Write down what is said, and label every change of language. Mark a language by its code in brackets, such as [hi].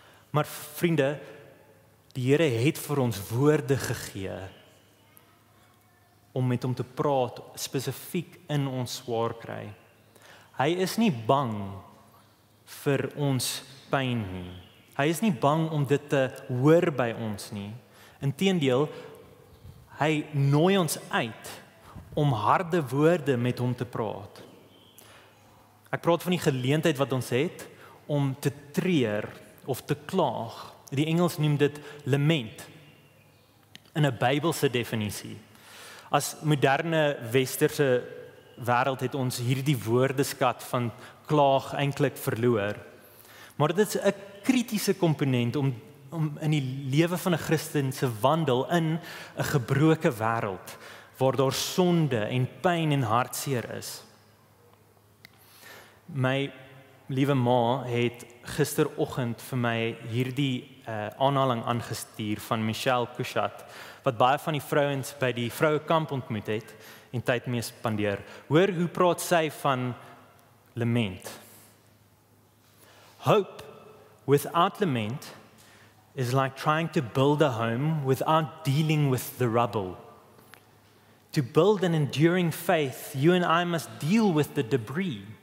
[af] Maar vriende, die Here het vir ons woorde gegee om met hom te praat spesifiek in ons swaar kry. Hy is nie bang vir ons pyn nie. Hy is nie bang om dit te hoor by ons nie. Inteendeel, hy nooi ons uit om harde woorde met hom te praat. Ek praat van die geleentheid wat ons het om te treur of te klaag. Die Engels noem dit lament in 'n Bybelse definisie. As moderne westerse wêreld het ons hierdie woordeskat van klaag eintlik verloor. Maar dit is 'n kritiese komponent om in die lewe van 'n Christen se wandel in 'n gebroke wêreld waar daar sonde en pyn en hartseer is. My liewe ma het gisteroggend vir my hierdie aanhaling aangestuur van Michelle Kushat, wat baie van die vrouens by die vrouekamp ontmoet het en tyd mee spandeer. Hoor hoe praat sy van lament. [en] Hope without lament is like trying to build a home without dealing with the rubble. To build an enduring faith, you and I must deal with the debris.